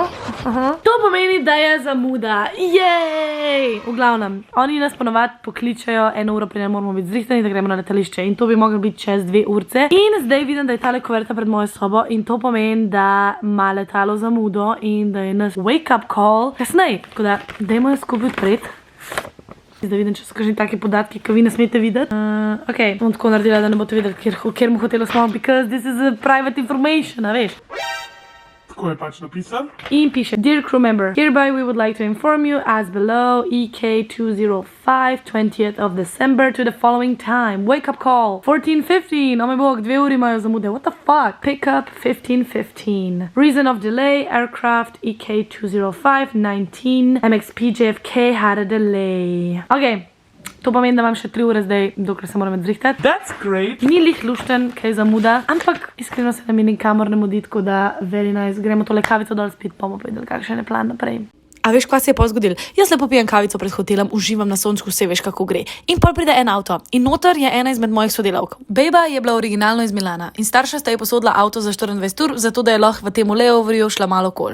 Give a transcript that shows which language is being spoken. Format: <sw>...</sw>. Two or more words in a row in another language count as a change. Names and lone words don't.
<sl>To pomeni, da je zamuda. Jej! V glavnem, oni nas ponovadi pokličajo 1 uro, preden moramo biti zrihtani, da gremo na letališče. In to bi moglo biti čez 2 urce. In zdaj vidim, da je tale kuverta pred mojo sobo in to pomeni, da ima letalo zamudo in da je nas</sl> <en>wake up call</en> <sl>kasneje. Tako da, dajmo jo skupaj odpreti. Zdaj vidim, če so kakšni taki podatki, ki vi ne smete videti. Ok, bom tako naredila, da ne boste videti, kjer mu hotelu smo,</sl> <en>because this is a private information,</en> <sl>a veš. Tako je pač napisan. In piše,</sl> <en>Dear crew member, hereby we would like to inform you as below EK205, 20th of December to the following time. Wake up call, 14:15.</en> <sl>Oh moj bog, 2 uri imajo zamude.</sl> <en>What the fuck? Pick up, 15:15. Reason of delay, aircraft EK205, 19. MXP JFK had a delay. Ok.</en> <sl>To pomeni, da imam še 3 ure zdaj, dokler se moram zrihtati.</sl> <en>That's great.</en> <sl>Ni lih lušten, kaj zamuda, ampak iskreno se nam je nikamor ne mudi, tako da</sl> <en>very nice.</en> <sl>Gremo tole kavico dol spit, pa bomo povedali, kakšen je plan naprej. A veš, kaj se je pa zgodil? Jaz lepo pijem kavico pred hotelom, uživam na sončku, vse veš, kako gre. In pol pride en avto. In noter je ena izmed mojih sodelavk. Bejba je bila originalno iz Milana in starša sta ji posodila avto za 24 ur, zato da je lahko v tem layoverju šla malo kol.</sl>